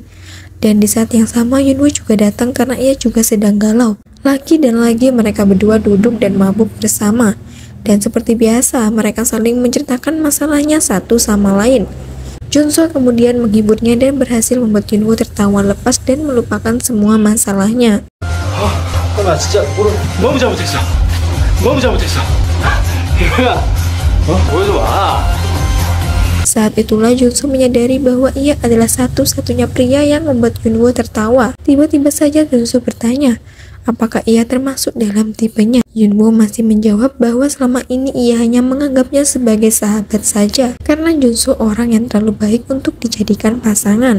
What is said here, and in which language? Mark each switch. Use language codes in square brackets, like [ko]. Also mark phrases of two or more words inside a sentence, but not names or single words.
[id] Dan di saat yang sama Yunwoo juga datang karena ia juga sedang galau. Lagi dan lagi mereka berdua duduk dan mabuk bersama. Dan seperti biasa, mereka saling menceritakan masalahnya satu sama lain. Junso kemudian menghiburnya dan berhasil membuat Yunwoo tertawa lepas dan melupakan semua masalahnya. [ko] 나 진짜 너무 잘못했어. 너무 잘못했어. 야, 보여줘봐. [id] Saat itulah Junso menyadari bahwa ia adalah satu-satunya pria yang membuat Yunwoo tertawa. Tiba-tiba saja Junso bertanya, apakah ia termasuk dalam tipenya? Yunwoo masih menjawab bahwa selama ini ia hanya menganggapnya sebagai sahabat saja, karena Junso orang yang terlalu baik untuk dijadikan pasangan.